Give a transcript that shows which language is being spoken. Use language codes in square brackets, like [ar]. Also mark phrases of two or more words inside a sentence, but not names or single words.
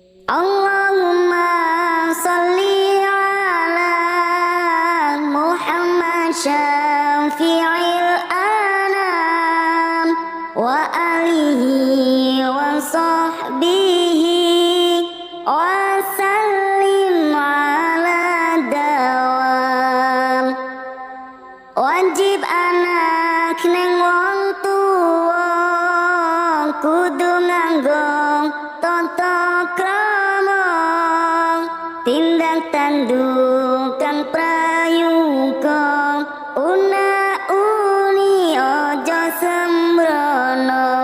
[ar] اللهم صل على محمد شفيع الأنام وآله وصحبه وسلم على الدوام. [jv] Wajib anak neng wong tuwa kudu nganggo tata krama, tindak tanduk kang prayuga, una-uni aja sembrono.